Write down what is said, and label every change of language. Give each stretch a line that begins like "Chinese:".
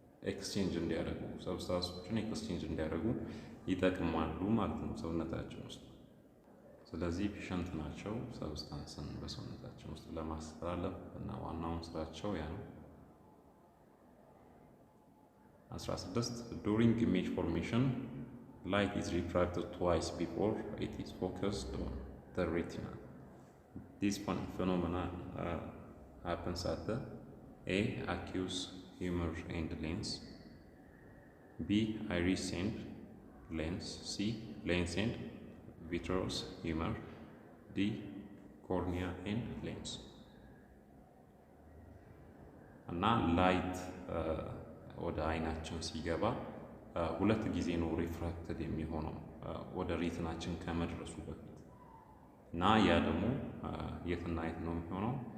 Amharic: ኤክስቼንጅ እንዲያደርጉ ሰብስታንሶችን ኤክስቼንጅ እንዲያደርጉ ይጠቅማሉ ማለት ነው ሰውነታችን ውስጥ። ስለዚህ ኤፊሽንት ናቸው ሰብስታንስን በሰውነታችን ውስጥ ለማስተላለፍ እና ዋናውን ስራቸው ያ ነው።
English: 16 during image formation light is refracted twice before it is focused on the retina. This phenomena happens at the A. aqueous humor and lens, B. iris and lens, C. lens and vitreous humor, D. cornea and lens.
Amharic: እና ላይት ወደ አይናችን ሲገባ ሁለት ጊዜ ነው ሪፍራክትድ የሚሆነው ወደ ሬቲናችን ከመድረሱ በፊት እና ያ ደግሞ የትና የት ነው የሚሆነው?